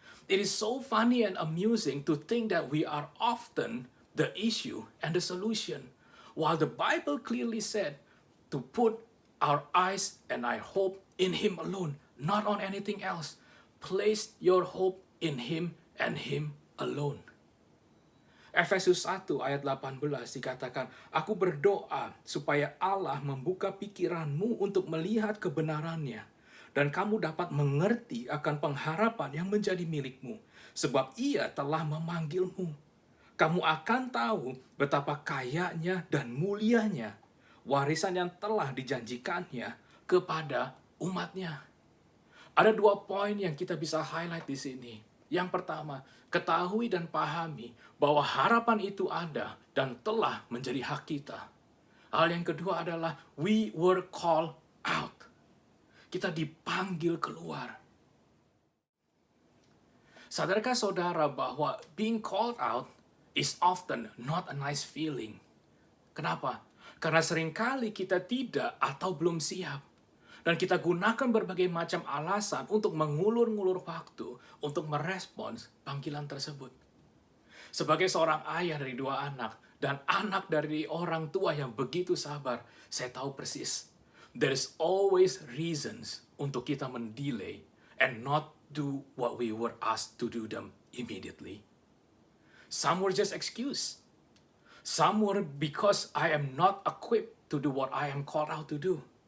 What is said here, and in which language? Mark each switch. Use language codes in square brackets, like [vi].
[en] It is so funny and amusing to think that we are often the issue and the solution, while the Bible clearly said to put our eyes and our hope in Him alone, not on anything else. Place your hope in Him and Him alone. [id] Efesus 1 ayat 18 dikatakan, aku berdoa supaya Allah membuka pikiranmu untuk melihat kebenarannya, dan kamu dapat mengerti akan pengharapan yang menjadi milikmu, sebab Ia telah memanggilmu. Kamu akan tahu betapa kayanya dan mulianya warisan yang telah dijanjikannya kepada umatnya. Ada 2 poin yang kita bisa highlight di sini. Yang pertama, ketahui dan pahami bahwa harapan itu ada dan telah menjadi hak kita. Hal yang kedua adalah [en] we were called out. [id] Kita dipanggil keluar. Sadarkah saudara bahwa [en] being called out is often not a nice feeling? [id] Kenapa? Karena seringkali kita tidak atau belum siap. Dan kita gunakan berbagai macam alasan untuk mengulur-ngulur waktu untuk merespons panggilan tersebut. Sebagai seorang ayah dari 2 anak dan anak dari orang tua yang begitu sabar, saya tahu persis. [en] There is always reasons [id] untuk kita mendelay [en] and not do what we were asked to do them immediately. Some were just excuse. Some were because I am not equipped to do what I am called out to do.